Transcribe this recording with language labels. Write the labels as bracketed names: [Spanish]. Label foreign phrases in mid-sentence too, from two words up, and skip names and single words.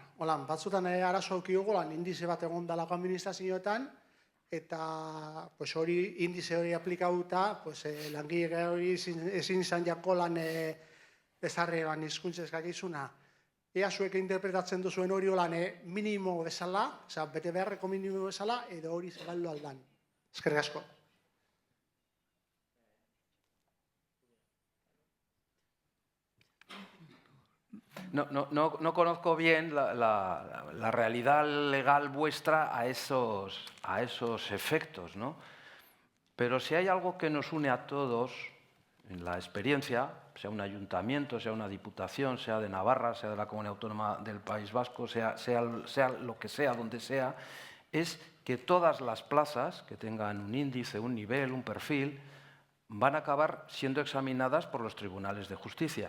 [Basque] Olan, batzutan arazo aukiugu lan indize bat egon dalako administrazioetan, eta hori indize hori aplikauta, langile hori ezin izan jako lan ezarri hizkuntza eskakizuna. Ea zuek interpretatzen duzuen hori lan minimo bezala, bete beharreko minimo bezala, edo hori zegaldo aldan. Eskerrik asko. [Spanish] No conozco bien la realidad legal vuestra a esos efectos, ¿no? Pero si hay algo que nos une a todos en la experiencia, sea un ayuntamiento, sea una diputación, sea de Navarra, sea de la Comunidad Autónoma del País Vasco, sea lo que sea, donde sea, es que todas las plazas que tengan un índice, un nivel, un perfil, van a acabar siendo examinadas por los tribunales de justicia.